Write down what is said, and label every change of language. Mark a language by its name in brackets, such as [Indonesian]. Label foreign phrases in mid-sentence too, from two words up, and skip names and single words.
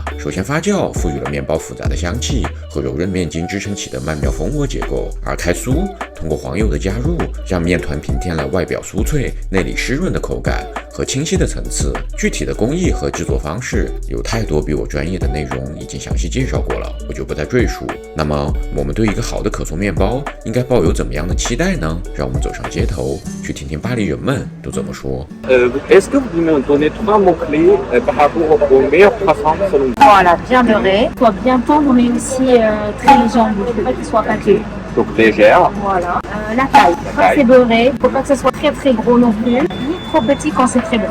[Chinese] 首先，发酵赋予了面包复杂的香气和柔韧面筋支撑起的曼妙蜂窝结构，而开酥通过黄油的加入，让面团平添了外表酥脆、内里湿润的口感和清晰的层次。具体的工艺和制作方式，有太多比我专业的内容已经详细介绍过了，我就不再赘述。那么，我们对一个好的可颂面包应该抱有怎么样的期待呢？让我们走上街头，去听听巴黎人们都怎么说。 [French] Est-ce que vous me donnez 3 mots-clés par rapport au meilleur croissant selon vous? Voilà, bien beurré, soit bien tendre mais aussi très léger en bouche, pas qu'il soit pâteux. Donc légère. Voilà. La taille, quand c'est beurré, faut pas que ce soit très très gros non plus, ni trop petit quand c'est très bon.